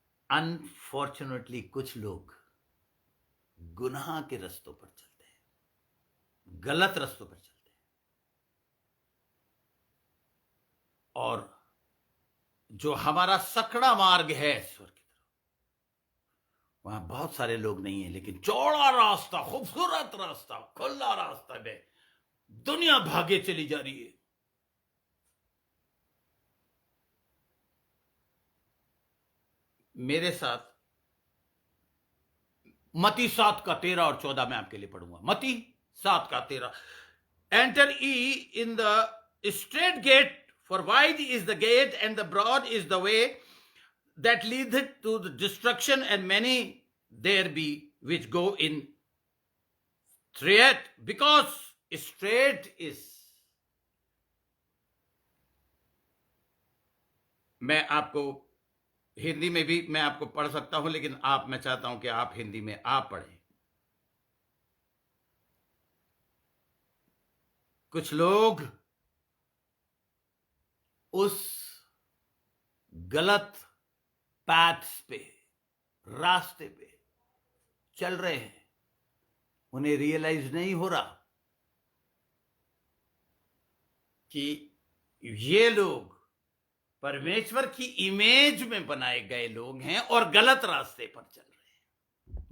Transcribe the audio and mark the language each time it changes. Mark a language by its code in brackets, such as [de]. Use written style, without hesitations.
[hi] Unfortunately कुछ लोग गुनाह के रस्तों पर चलते हैं, गलत रस्तों पर चलते हैं, और जो हमारा सकड़ा मार्ग है ईश्वर की तरफ, वहां बहुत सारे लोग नहीं है, लेकिन चौड़ा रास्ता, खूबसूरत रास्ता, खुला रास्ता में दुनिया भागे चली जा रही है। मेरे साथ मती 7 का 13 और 14 मैं आपके लिए पढ़ूंगा। [en] मती 7 का 13, enter ye in the strait gate, for wide is the gate and the broad is the way that leadeth to the destruction, and many there be which go in through, because straight is। [hi] मैं आपको हिंदी में भी मैं आपको पढ़ सकता हूं, लेकिन मैं चाहता हूं कि आप हिंदी में आप पढ़ें। कुछ लोग उस गलत पैथ्स पे, रास्ते पे चल रहे हैं, उन्हें रियलाइज नहीं हो रहा कि ये लोग परमेश्वर की इमेज में बनाए गए लोग हैं और गलत रास्ते पर चल रहे हैं।